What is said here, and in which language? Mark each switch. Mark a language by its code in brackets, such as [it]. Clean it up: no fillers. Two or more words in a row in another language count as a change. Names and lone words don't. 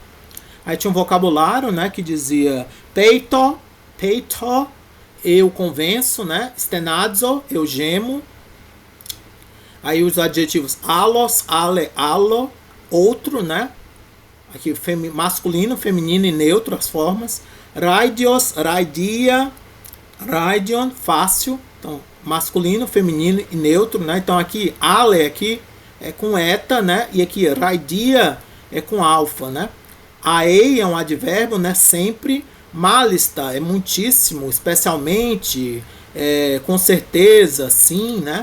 [pt] Aí tinha um vocabulário, né, que dizia peito, eu convenço, né, stenadzo, eu gemo. Aí os adjetivos [el] ἄλλος, ἄλλη, ἄλλο, [pt] outro, né, aqui masculino, feminino e neutro, as formas. [el] Ῥᾴδιος, ῥᾳδία, ῥᾴδιον, [pt] fácil, então masculino, feminino e neutro, né, então aqui ale aqui é com eta, né, e aqui raidia é com alfa, né. Aei é um advérbio, né, sempre. Malista é muitíssimo, especialmente, com certeza, sim, né.